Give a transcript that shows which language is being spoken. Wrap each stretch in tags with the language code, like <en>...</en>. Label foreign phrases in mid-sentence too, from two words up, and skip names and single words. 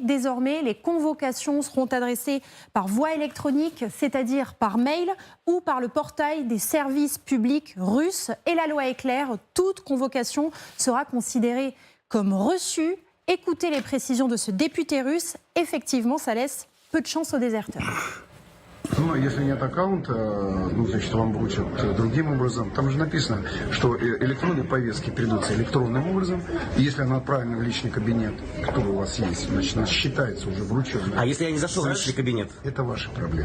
<fr>Désormais, les convocations seront adressées par voie électronique, c'est-à-dire par mail ou par le portail des services publics russes. Et la loi est claire, toute convocation sera considérée comme reçue. Écoutez les précisions de ce député russe. Effectivement, ça laisse peu de chance aux déserteurs.</fr> <ru>Ну, если нет аккаунта, значит, вам вручат другим образом. Там же написано, что электронные повестки передаются электронным образом. И если она отправлена в личный кабинет, который у вас есть, значит, она считается уже врученной. А если я не зашел в личный кабинет? Это ваши проблемы.</ru>